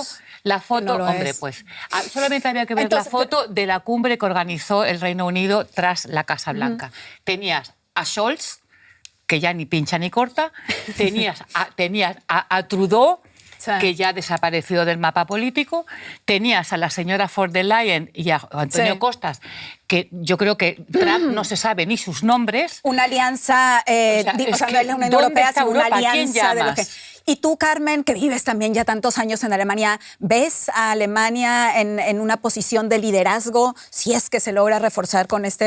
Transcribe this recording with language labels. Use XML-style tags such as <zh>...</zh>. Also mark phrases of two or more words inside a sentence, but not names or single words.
<es>solamente había que ver la foto de la cumbre que organizó el Reino Unido tras la Casa Blanca. Tenías a Scholz, que ya ni pincha ni corta, tenías a Trudeau, que ya ha desaparecido del mapa político, tenías a la señora von der Leyen y a Antonio Costas, que yo creo que Trump no se sabe ni sus nombres. Una alianza, no es la Unión Europea, sino una alianza de lo que... Y tú, Carmen, que vives también ya tantos años en Alemania, ¿ves a Alemania en una posición de liderazgo si es que se logra reforzar con este</es>